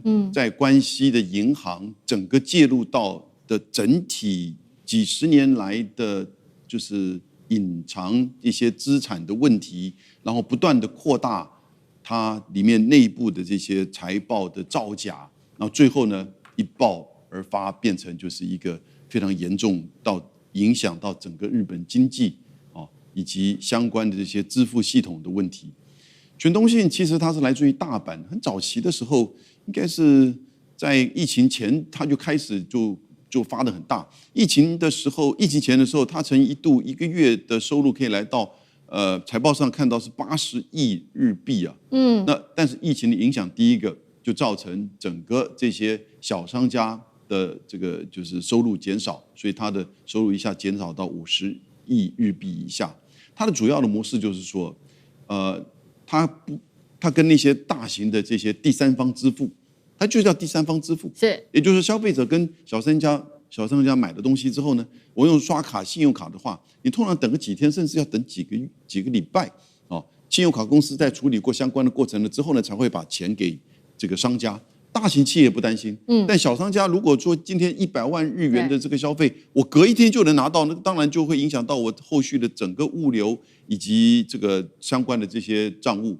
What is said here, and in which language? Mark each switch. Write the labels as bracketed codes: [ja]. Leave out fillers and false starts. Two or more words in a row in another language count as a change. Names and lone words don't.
[zh] 在關西的銀行整個介入到的整體幾十年來的就是隱藏一些資產的問題，然後不斷的擴大它裡面內部的這些財報的造假，然後最後呢一爆而發，變成就是一個非常嚴重到影響到整個日本經濟以及相關的這些支付系統的問題。全東信其實它是來自於大阪，很早期的時候，應該是在疫情前，它就開始就發得很大。疫情前的時候，它曾一度1個月的收入可以來到財報上看到是80億日幣啊。那但是疫情的影響，第一個就造成整個這些小商家的這個就是收入減少，所以它的收入一下減少到50億日幣以下。它的主要的模式就是說，它跟那些大型的这些第三方支付，它就叫第三方支付，是，也就是消費者跟小商家買的東西之後呢，我用刷卡、信用卡的話，你通常等個幾天，甚至要等幾個禮拜哦。信用卡公司在處理過相關的過程了之後呢，才會把錢給這個商家。大型企業不擔心，但小商家如果說今天100萬日元的這個消費，我隔一天就能拿到，那當然就會影響到我後續的整個物流以及這個相關的這些賬務。